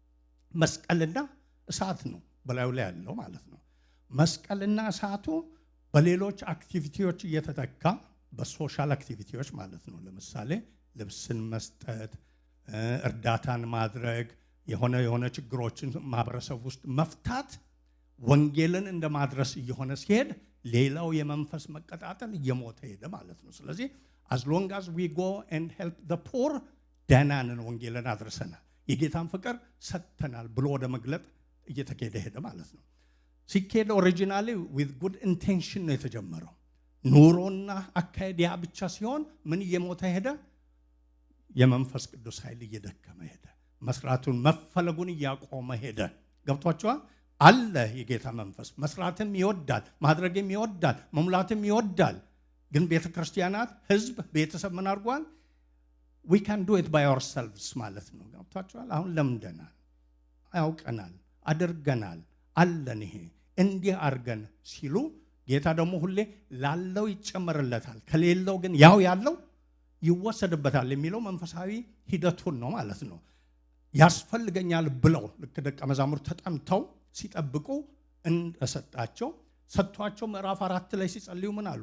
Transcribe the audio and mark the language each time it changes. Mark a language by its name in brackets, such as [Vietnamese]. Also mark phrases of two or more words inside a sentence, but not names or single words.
[Amharic] መስቀልና እሳት ነው በላዩ ላይ ያለው ማለት ነው። መስቀልና እሳቱ በሌሎች አክቲቪቲዎች እየተተካ በሶሻል አክቲቪቲዎች ማለት ነው። ለምሳሌ ልብስን መስጠት፣ እርዳታን ማድረግ፣ የሆነ ችግሮችን ማህበረሰብ ውስጥ መፍታት ወንጌልን እንደማድረስ እየሆነ ሲሄድ ሌላው የመንፈስ መቀጣጠል እየሞተ ሄደ ማለት ነው። ስለዚህ [English] as long as we go and help the poor [Amharic] ደህናንን ወንጌልን አድርሰናል፣ የጌታን ፍቅር ሰጥተናል ብሎ ወደ መግለጥ እየተካሄደ ሄደ ማለት ነው። ሲካሄድ ኦሪጂናሊ [English] with good intention [Amharic] ነው የተጀመረው። ኑሮና አካሄድ ያ ብቻ ሲሆን ምን እየሞተ ሄደ? የመንፈስ ቅዱስ ኃይል እየደከመ ሄደ። መስራቱን መፈለጉን እያቆመ ሄደ። ገብቷችኋል? አለ የጌታ መንፈስ መስራትም ይወዳል፣ ማድረግም ይወዳል፣ መሙላትም ይወዳል። ግን ቤተ ክርስቲያናት፣ ህዝብ፣ ቤተሰብ ምን አድርጓል? [English] we can do it by ourselves [Amharic] ማለት ነው። ገብቷችኋል? አሁን ለምደናል፣ ያውቀናል፣ አድርገናል፣ አለን ይሄ እንዲህ አድርገን ሲሉ ጌታ ደግሞ ሁሌ ላለው ይጨመርለታል፣ ከሌለው ግን ያው ያለው ይወሰድበታል የሚለው መንፈሳዊ ሂደቱን ነው ማለት ነው። ያስፈልገኛል ብለው ልክ ደቀ መዛሙርት ተጠምተው ሲጠብቁ እንደሰጣቸው ሰጥቷቸው ምዕራፍ 4 ላይ ሲጸልዩ ምን አሉ?